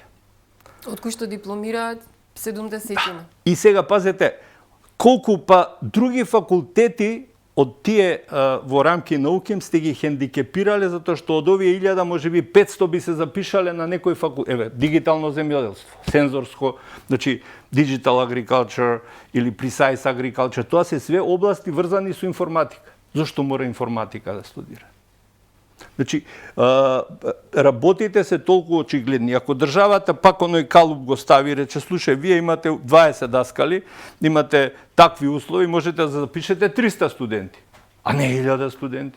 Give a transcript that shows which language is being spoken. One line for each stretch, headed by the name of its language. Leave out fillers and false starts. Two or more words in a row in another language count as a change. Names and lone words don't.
Macedonian: Од кои што дипломираат 70-тина. И сега пазете, колку па други факултети од тие во рамки науки сте ги хендикепирале, затоа што од овие 1000 можеби 500 би се запишале на некој факултет. Еве, дигитално земјоделство, сензорско, значи
English: digital agriculture
Macedonian: или
English: precise agriculture,
Macedonian: тоа се све области врзани со информатика. Зошто мора информатика да студира? Значи, работите се толку очигледни. Ако државата пак оној калуп го стави, рече, слушај, вие имате 20 даскали, имате такви услови, можете да запишете 300 студенти, а не 1000 студенти.